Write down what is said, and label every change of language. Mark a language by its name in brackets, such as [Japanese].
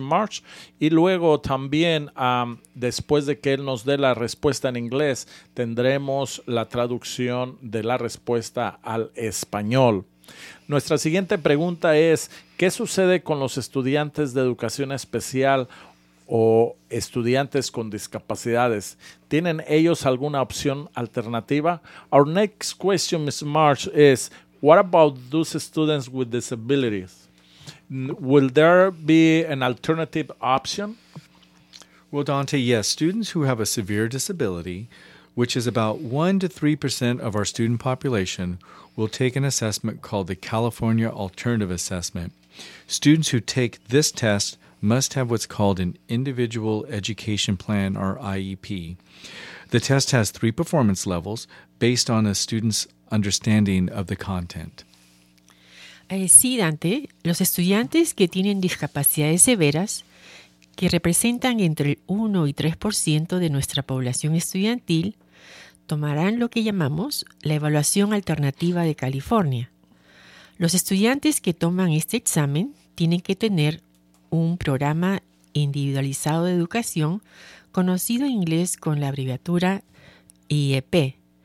[Spanish] March, y luego también, después de que él nos dé la respuesta en inglés, tendremos la traducción de la respuesta al español. Nuestra siguiente pregunta es, ¿qué sucede con los estudiantes de educación especial o estudiantes con discapacidades? ¿Tienen ellos alguna opción alternativa? [English] Our next question, Ms. March, is, what about those students with disabilities? Will there be an alternative option? Well, Dante, yes, students who have a severe disability, which is about 1-3% of our student population, will take an assessment called the California Alternative Assessment. Students who take this test must have what's called an Individual Education Plan, or IEP. The test has three performance levels based on a student's understanding of the content. [Spanish] Sí, Dante. Los estudiantes que tienen discapacidades severas, que representan entre el 1-3% de nuestra población estudiantil, tomarán lo que llamamos la evaluación alternativa de California. Los estudiantes que toman este examen tienen que tener un programa individualizado de educación, conocido en inglés con la abreviatura IEP.